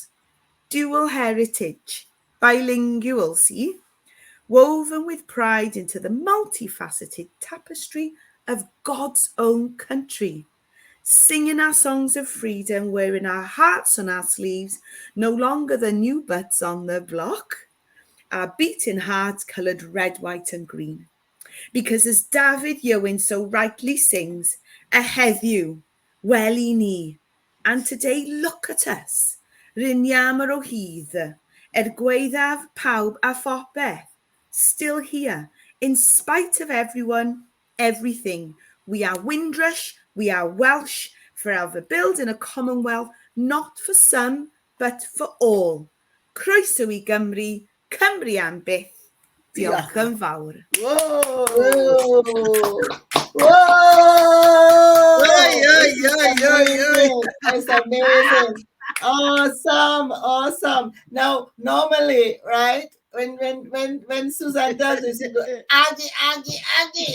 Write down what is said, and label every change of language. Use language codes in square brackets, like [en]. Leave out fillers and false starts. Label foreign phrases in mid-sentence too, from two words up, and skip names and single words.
[en] Dual heritage, bilingual, see, woven with pride into the multifaceted tapestry of God's own country. Singing our songs of freedom, wearing our hearts on our sleeves, no longer the new butts on the block, our beating hearts coloured red, white and green. Because as David Iowen so rightly sings, [cy] a heddiw, wel I ni. [en] And today look at us, [cy] Ryniam o hyd, gwaethaf pawb a phopeth, [en] still here, in spite of everyone, everything. We are Windrush, we are Welsh, forever building a commonwealth, not for some, but for all. [cy] Croeso I Gymru, Cymru am byth. Diolch yn fawr. Whoa! Whoa! Whoa! [en] It's amazing. Awesome. Now, normally, right, when Suzanne does this, you go, Aggie.